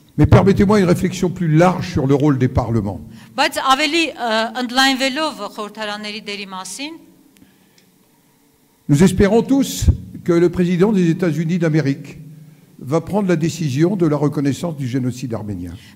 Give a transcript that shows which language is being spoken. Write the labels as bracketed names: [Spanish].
[French] Mais permettez-moi une réflexion plus large sur le rôle des parlements. [Armenian] Բայց ավելի ընդլայնվելով խորհրդարանների դերի մասին, [French] nous espérons tous que le président des États-Unis d'Amérique va prendre la décision de la reconnaissance du génocide arménien.